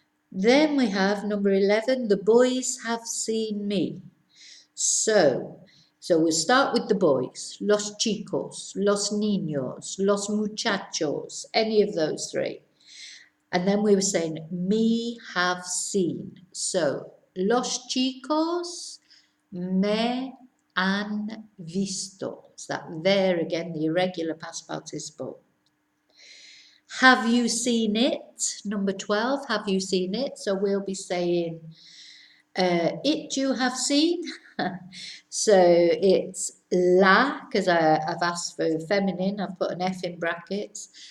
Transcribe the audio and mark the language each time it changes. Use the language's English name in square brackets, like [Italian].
[English] Then we have number 11, the boys have seen me. So we'll start with the boys, [Spanish] los chicos, los niños, los muchachos, [English] any of those three. And then we were saying, me have seen. [Spanish] So, los chicos me han visto. [English] It's that there again, the irregular past participle. Have you seen it? Number 12, have you seen it? So we'll be saying, it you have seen. So it's la, because I've asked for feminine, I've put an F in brackets.